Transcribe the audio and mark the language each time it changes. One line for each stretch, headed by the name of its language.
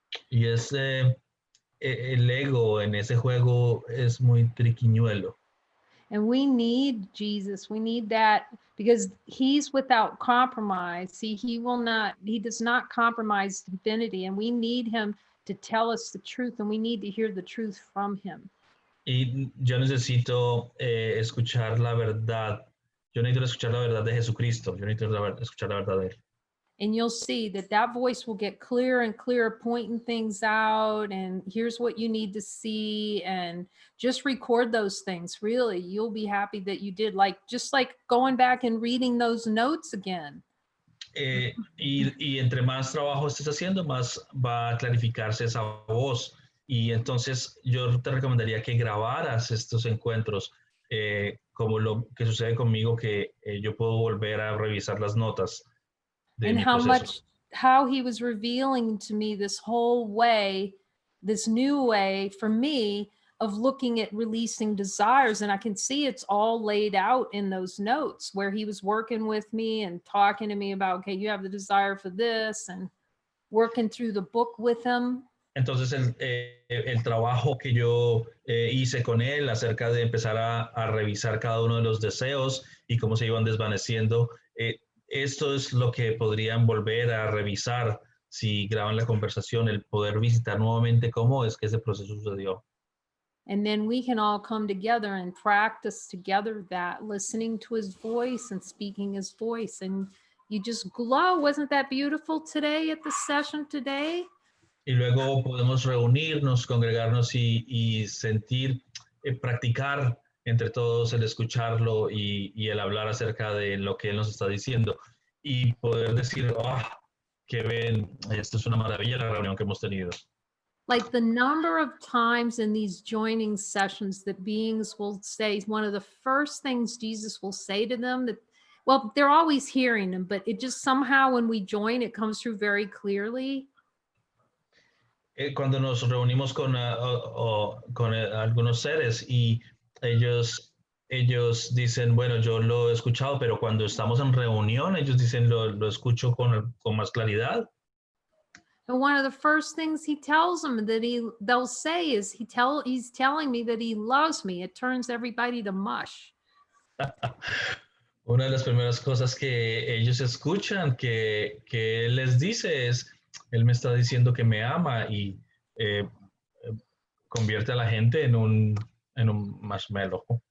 Spanish: Y el ego en ese juego es muy triquiñuelo.
English: And we need Jesus. We need that because he's without compromise. See, he does not compromise divinity, and we need him to tell us the truth, and we need to hear the truth from him.
Spanish: Y yo necesito escuchar la verdad. Yo necesito escuchar la verdad de Jesucristo. Yo necesito escuchar la verdad de él.
English: And you'll see that voice will get clearer and clearer, pointing things out. And here's what you need to see. And just record those things. Really, you'll be happy that you did. Just like going back and reading those notes again.
Spanish: Y entre más trabajo estés haciendo, más va a clarificarse esa voz. Y entonces yo te recomendaría que grabaras estos encuentros, como lo que sucede conmigo, que yo puedo volver a revisar las notas de
English: And
Spanish: mi proceso.
English: how he was revealing to me this whole way, this new way for me of looking at releasing desires. And I can see it's all laid out in those notes where he was working with me and talking to me about, okay, you have the desire for this, and working through the book with him.
Spanish: Entonces el trabajo que yo hice con él acerca de empezar a revisar cada uno de los deseos y cómo se iban desvaneciendo, esto es lo que podrían volver a revisar si graban la conversación, el poder visitar nuevamente cómo es que ese proceso sucedió.
English: And then we can all come together and practice together that, listening to his voice and speaking his voice. And you just glow. Wasn't that beautiful today at the session today?
Spanish: Y luego podemos reunirnos, congregarnos y sentir, practicar entre todos el escucharlo y el hablar acerca de lo que él nos está diciendo y poder decir, qué ven, esto es una maravilla la reunión que hemos tenido.
English: Like the number of times in these joining sessions that beings will say, one of the first things Jesus will say to them, that, well, they're always hearing him, but it just somehow when we join, it comes through very clearly.
Spanish: Cuando nos reunimos con algunos seres y ellos dicen, bueno, yo lo he escuchado, pero cuando estamos en reunión, ellos dicen, lo escucho con más claridad.
English: And one of the first things he tells them they'll say is he's telling me that he loves me. It turns everybody to mush.
Spanish: Una de las primeras cosas que ellos escuchan que él les dice es, él me está diciendo que me ama y convierte a la gente en un marshmallow.